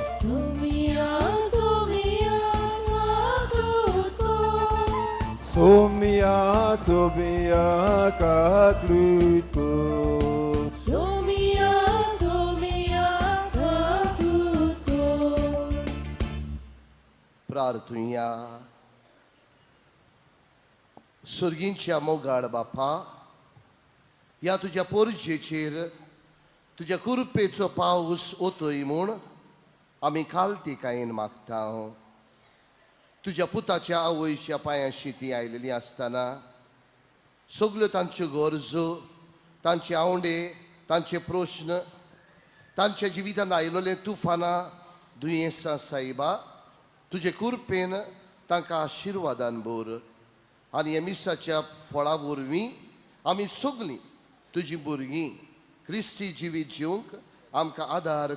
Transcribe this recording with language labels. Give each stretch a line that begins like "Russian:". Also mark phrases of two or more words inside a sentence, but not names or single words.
Konkani: Somia, Somia, kaklut kut. Somia, Somia, kaklut kut. Somia, Somia, kaklut kut. प्रार्थुया सुर्गींच्या मोगाळ बापा ह्या तुज्या पोरजेचेर तुज्या कुरपेचो पावस ओतय म्हूण आमी कायन मागता तुज्या पुताच्या आवयच्या पांयाशी ती आयलेली आसतना सगल्यो तांच्यो गरजो तांचे आवंडे तांचे प्रश्न तांच्या जिवितांत आयलोले तुफानां दुयेंसां सायबा तुजे कुरपेन तांकां आशिर्वादान भर आनी ह्या मिसाच्या फळा वरवीं आमी सगलीं तुजी भुरगीं क्रिस्ती जिवीत जिवंक आमकां आदार